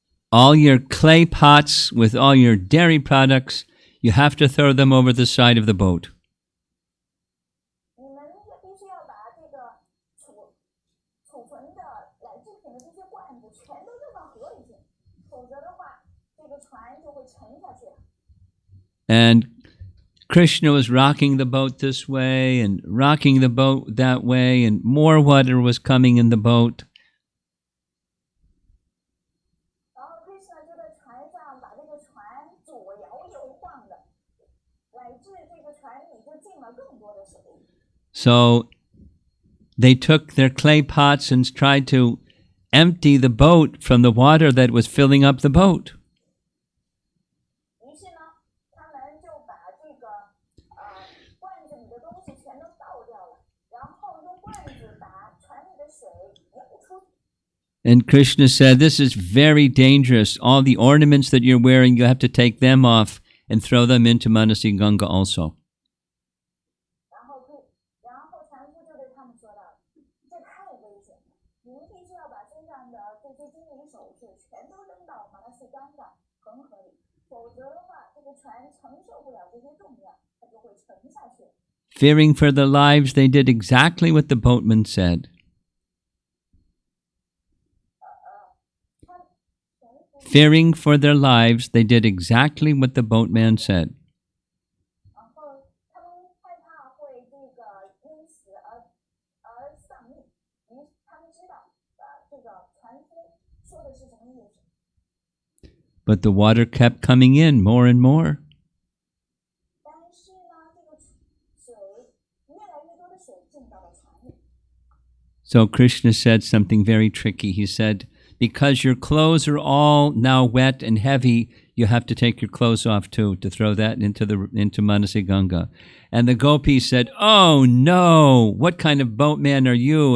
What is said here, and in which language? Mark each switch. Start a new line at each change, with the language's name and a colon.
English: All your clay pots with all your dairy products, you have to throw them over the side of the boat.
Chinese: 你们也必须要把这个储存的奶制品的这些罐子全都扔到河里去，否则的话，这个船就会沉下去了。
English: And Krishna was rocking the boat this way and rocking the boat that way, and more water was coming in the boat.
Chinese: 然后 Krishna 就在船上把这个船左摇右晃的，乃至这个船里就进了更多的水。
English: So they took their clay pots and tried to empty the boat from the water that was filling up the boat.
Chinese: 于是呢，他们就把这个罐子里的东西全都倒掉了，然后用罐子把船里的水摇出去。
English: And Krishna said, "This is very dangerous. All the ornaments that you're wearing, you have to take them off and throw them into Manasi Ganga also."
Chinese: 然后船夫就对他们说道：“这太危险了，你们必须要把身上的这些金银首饰全都扔到马拉西干的恒河里，否则的话，这个船承受不了这些重量，它就会沉下去。”
English: Fearing for their lives, they did exactly what the boatman said. Fearing for their lives, they did exactly what the boatman said.
Chinese: 然后他们害怕会这个因此而丧命，他们知道这个船夫说的是什么意思。
English: But the water kept coming in more and more.
Chinese: 但是呢，这个水越来越多的水进到了船里。
English: So Krishna said something very tricky. He said, "Because your clothes are all now wet and heavy, you have to take your clothes off too, to throw that into Manasi Ganga." And the gopis said, "Oh no, what kind of boatman are you?"